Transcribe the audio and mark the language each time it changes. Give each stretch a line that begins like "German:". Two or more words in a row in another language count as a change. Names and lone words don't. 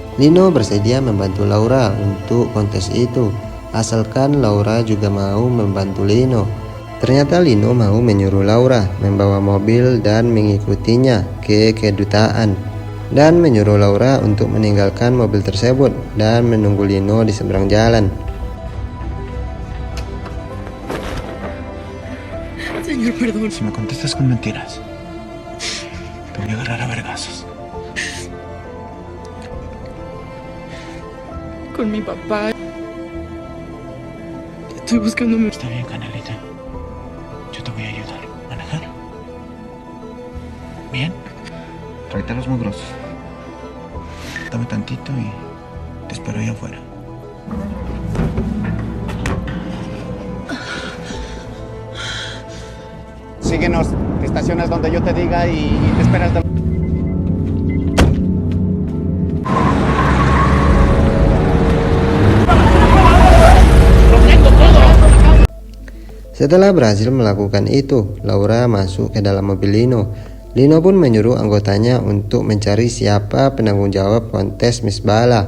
Indonesian: Lino bersedia membantu Laura untuk kontes itu. asalkan Laura juga mau membantu Lino. Ternyata Lino mau menyuruh Laura membawa mobil dan mengikutinya ke kedutaan, dan menyuruh Laura untuk meninggalkan mobil tersebut dan menunggu Lino di seberang jalan.
Spanish: Señor, perdón. Si me contestas con mentiras, te voy a agarrar a vergazos. Con mi papá. Estoy buscando mi... Está bien, Canelita. Yo te voy a ayudar. ¿Manejar? ¿Bien? Tráete los mugrosos. Dame tantito y te espero allá afuera. Síguenos, te estacionas donde yo te diga y te esperas.
Indonesian: Setelah berhasil melakukan itu, Laura masuk ke dalam mobil Lino. Lino pun menyuruh anggotanya untuk mencari siapa penanggung jawab kontes Miss Bala.